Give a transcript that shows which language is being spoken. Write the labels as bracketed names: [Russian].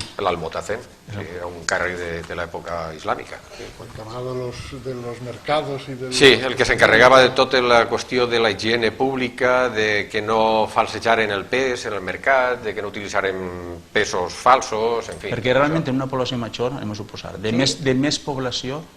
[Catalan] L'Almotacen, un càrrec de l'època islàmica. [Spanish] Encargado de los mercados y de... [Catalan] Sí, el que s'encarregava de tota la qüestió de la higiene pública, de que no falsejaren el pes en el mercat, de que no utilitzaren pesos falsos, en fi. Perquè realment en una població major, anem a suposar, de més població,